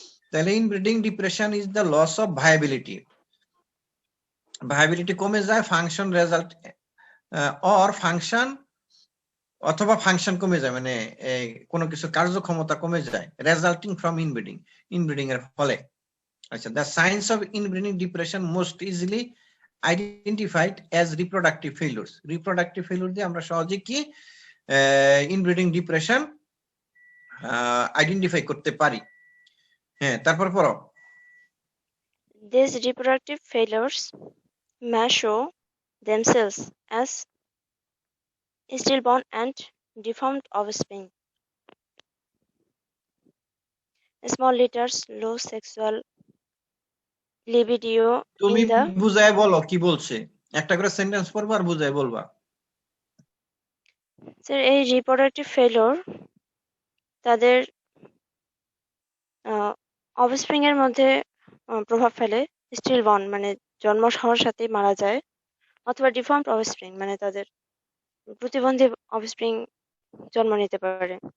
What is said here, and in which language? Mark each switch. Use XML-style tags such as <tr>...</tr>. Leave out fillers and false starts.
<bn>তাহলে</bn> <en>Inbreeding depression is the loss of viability.</en> <bn>Viability কমে যায়, ফাংশন রেজাল্ট অর ফাংশন অথবা ফাংশন কমে যায়, মানে কোনো কিছু কার্যক্ষমতা কমে যায়,</bn> <en>resulting from inbreeding,</en> <bn>ইনব্রিডিং এর ফলে।</bn> <en>আচ্ছা, the signs of inbreeding depression most easily identified as reproductive failures.</en> <bn>Reproductive failure দিয়ে আমরা সহজে কি ইনব্রিডিং ডিপ্রেশন আইডেন্টিফাই করতে পারি। হ্যাঁ, তারপর পড়ো।</bn> <en>These reproductive failures may show themselves as stillborn and deformed offspring, small litters, low sexual libido</en> <bn>তুমি</bn> <en>in the</en> <bn>বুঝায় বলো কি বলছে, একটা করে সেন্টেন্স পড়বা আর বুঝায় বলবা। স্যার এই রিপ্রোডাক্টিভ ফেলিওর তাদের অফস্প্রিং এর মধ্যে প্রভাব ফেলে, স্টিল বর্ন মানে জন্ম হওয়ার সাথেই মারা যায়, অথবা ডিফর্মড অফস্প্রিং মানে তাদের প্রতিবন্ধী অফস্প্রিং জন্ম নিতে পারে।</bn>